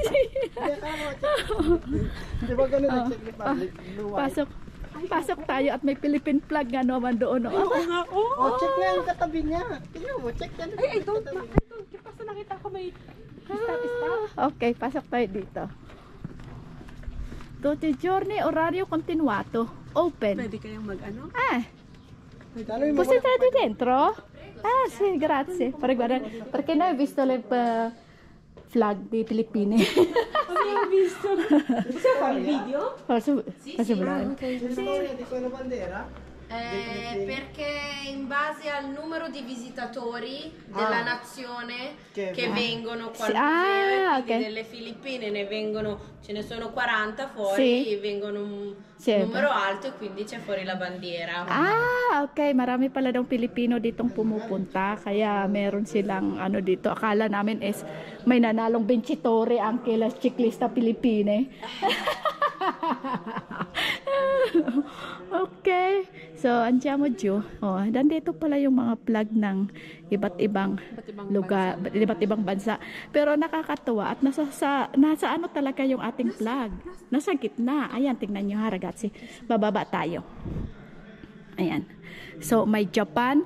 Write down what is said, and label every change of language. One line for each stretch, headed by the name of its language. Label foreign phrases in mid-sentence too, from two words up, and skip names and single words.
Filipino: Di ba ganun ang Czech Republic? Pasok tayo at may Philippine flag nga naman doon. Oo nga. Oh, check nga yung katabi niya. Tingnan mo, check yan.
English: I don't.
Filipino: Kasi nakita ko may stop. Okay, pasok tayo dito.
Italian: Tutti giorni, orario continuato. Open.
Filipino: Pwede kayang mag-ano?
Italian: Posso entrare dentro? Sì, grazie. Perché noi ho visto le flag di Filippine. Abbiamo visto. Possiamo fare il video? Posso bravo. Di quella bandera? Perché in base al numero di visitatori della nazione che vengono quando delle Filippine ne vengono, ce ne sono 40 fuori, vengono un numero alto e quindi c'è fuori la bandiera.
Filipino: Okay, marami pala daw Pilipino ditong pumupunta kaya meron silang ano dito. Akala namin is may nanalong
Italian: vincitore anche la ciclista Pilipine.
Filipino: Okay.
Italian: So, andiamo giù.
Filipino: Nandito pala yung mga flag ng iba't ibang lugar, iba't ibang bansa. Pero nakakatuwa at nasa ano talaga yung ating flag. Nasa gitna. Ayan, tingnan nyo ha, ragazzi. Bababa tayo. Ayan. So, may Japan.